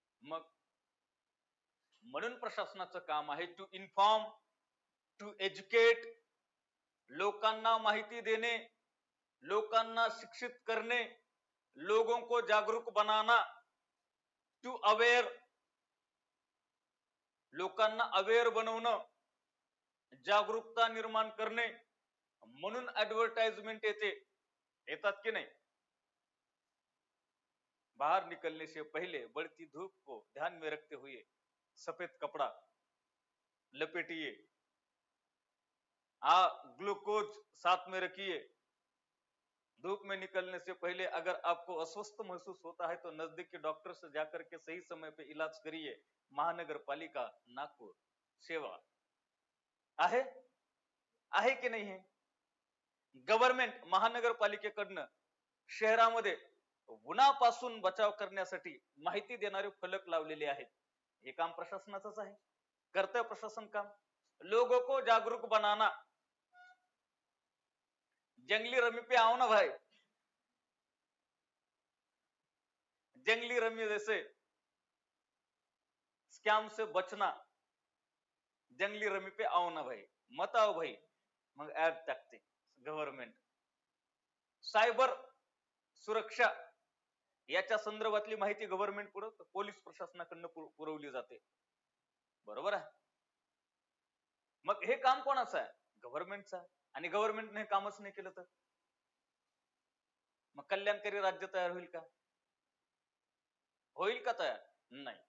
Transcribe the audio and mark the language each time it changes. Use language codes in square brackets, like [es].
[mr] मग म्हणून प्रशासनाचं काम आहे [en] to inform, to educate, [mr] लोकांना माहिती देणे, लोकांना शिक्षित करणे, [hi] लोगों को जागरूक बनाना, [en] to aware, [mr] लोकांना अवेअर बनवणं, जागरूकता निर्माण करणे. म्हणून ऍडव्हर्टाइजमेंट येतात की नाही, [hi] बाहर निकलने से पहले बढ़ती धूप को ध्यान में रखते हुए सफेद कपड़ा लपेटिए, ग्लूकोज साथ में रखिए, धूप में निकलने से पहले अगर आपको अस्वस्थ महसूस होता है तो नजदीकी डॉक्टर से जाकर के सही समय पे इलाज करिए. [mr] महानगर पालिका नागपूर सेवा आहे, आहे की नाही है? गव्हर्नमेंट महानगरपालिकेकडनं शहरामध्ये उन्हापासून बचाव करण्यासाठी माहिती देणारे फलक लावलेले आहेत. हे काम प्रशासनाचंच आहे, करतंय प्रशासन काम. [hi] लोगों को जागरूक बनाना, जंगली रमी पे आओ ना भाई, जंगली रमी जैसे स्कैम से बचना, जंगली रमी पे आओ ना भाई, मत आओ भाई. [mr] मग ऍड टाकते गव्हर्नमेंट. सायबर सुरक्षा याच्या संदर्भातली माहिती गव्हर्नमेंट पुढे पोलीस प्रशासनाकडनं पुरवली जाते. बरोबर आहे. मग हे काम कोणाचं आहे? गव्हर्नमेंटचं आहे. आणि गव्हर्नमेंटने हे कामच नाही केलं तर मग कल्याणकारी राज्य तयार होईल का? होईल का तयार? नाही.